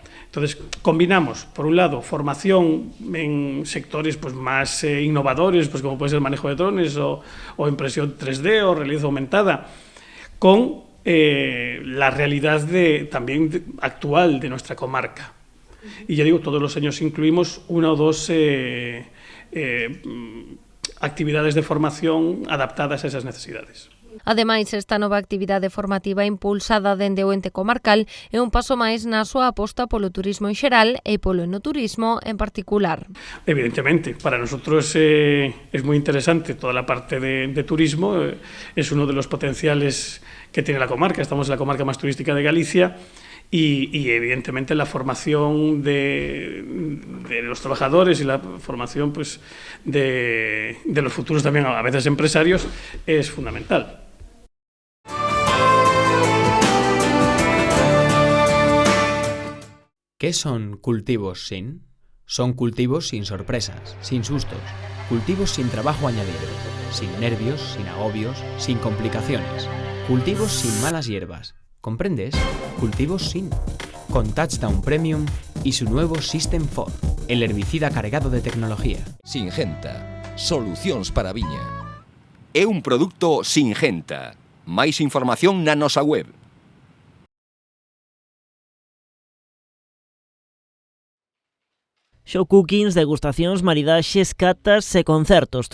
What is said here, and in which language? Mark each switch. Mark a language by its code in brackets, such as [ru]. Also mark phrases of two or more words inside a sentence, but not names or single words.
[es] Entonces, combinamos, por un lado, formación en sectores pues, más innovadores, pues, como puede ser el manejo de drones o impresión 3D o realidad aumentada, con la realidad también actual de nuestra comarca. Y ya digo, todos los años incluimos una o dos actividades de formación adaptadas a esas necesidades. [gl] Ademais, esta nova actividade formativa impulsada dende o ente comarcal é un paso máis na súa aposta polo turismo en xeral e polo enoturismo en particular. [es] Evidentemente, para nosotros es muy interesante toda la parte de turismo, es uno de los potenciales que tiene la comarca. Estamos en la comarca más turística de Galicia. Y evidentemente la formación de los trabajadores y la formación pues, de los futuros también, a veces empresarios, es fundamental. ¿Qué son cultivos sin? Son cultivos sin sorpresas, sin sustos, cultivos sin trabajo añadido, sin nervios, sin agobios, sin complicaciones, cultivos sin malas hierbas. ¿Comprendes? Cultivos sin. Con Touchdown Premium y su nuevo System 4, el herbicida cargado de tecnología. Singenta. [gl] Solucións para a viña. É un produto Singenta. Máis información na nosa web. [en] Show cookings, [gl] degustacións, maridaxes, catas e concertos.